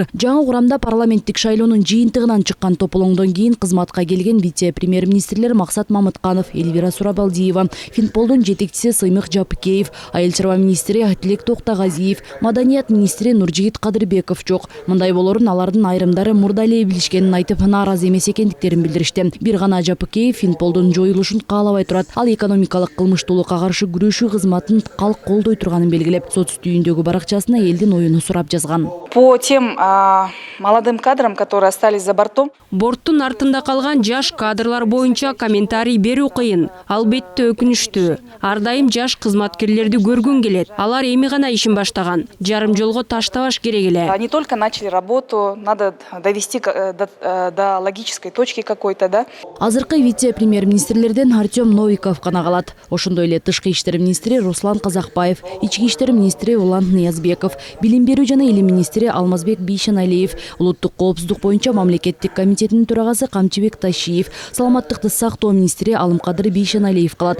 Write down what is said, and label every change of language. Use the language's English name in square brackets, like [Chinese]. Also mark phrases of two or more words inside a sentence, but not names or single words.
[Kyrgyz] Жаңы курамда парламенттик шайлоонун жыйынтыгынан чыккан тополоңдон кийин кызматка келген вице-премьер-министрлер Максат Мамытканов, Эльвира Сурабалдиева, Финполдун жетекчиси Сыймык Жапыкеев, айыл чарба министри Тилек Токтагазиев, маданият министри Нуржигит Кадырбеков жок. Мындай болорун алардын айрымдары мурда эле билишкенин айтып, нааразы эмес экендиктерин билдиришти. Бир гана Жапыкеев Финполдун жоюлушун каалабай турат. Ал экономикалык кылмыштуулукка каршы күрөшүү кызматын калк колдой турганын белгилеп, соц түйүндөгү баракчасына элдин оюну сурап жазган. [Russian] По тем молодым кадрам, которые остались за бортом. [Kyrgyz] Борттун артында калган жаш кадрлар боюнча комментарий берүү кыйын. Албетте өкүнүчтүү. Ар дайым жаш кызматкерлерди көргүн келет. Алар эми гана ишин баштаган. Жарым жолго таштабаш керек эле. [Russian] Они только начали работу, надо довести до логической точки какой-то, да? [Kyrgyz] Азыркы вице-премьер-министрлерден Артем Новиков гана калат. Ошондой эле тышкы иштер министри Руслан Казакбаев, ички иштер министри Улан Ниязбеков, билим берүү жана илим министри Алмазбек Бийшеналиев, улуттук коопсуздук боюнча мамлекеттик комитетинин төрагасы Камчыбек Ташиев, саламаттыкты сактоо министри Алымкадыр Бийшеналиев калат.